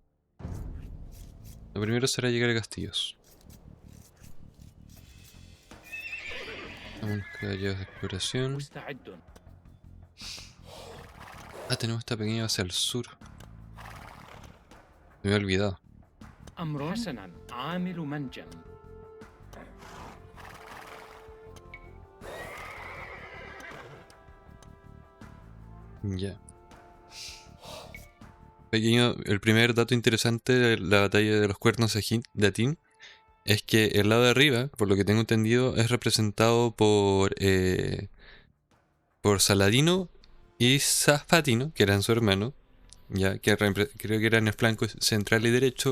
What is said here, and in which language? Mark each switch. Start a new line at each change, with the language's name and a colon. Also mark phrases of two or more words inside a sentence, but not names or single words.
Spanish: Lo primero será llegar a castillos. Vamos a caballeros de exploración.
Arabic: مستعد.
Spanish: Ah, tenemos esta pequeña base al sur. Me había olvidado.
Arabic: أمر حسنا عامل منجم.
Spanish: Ya. Pequeño, el primer dato interesante de la batalla de los cuernos de Atín es que el lado de arriba, por lo que tengo entendido, es representado por Saladino y Zafatino, que eran su hermano, ya que creo que eran el flanco central y derecho.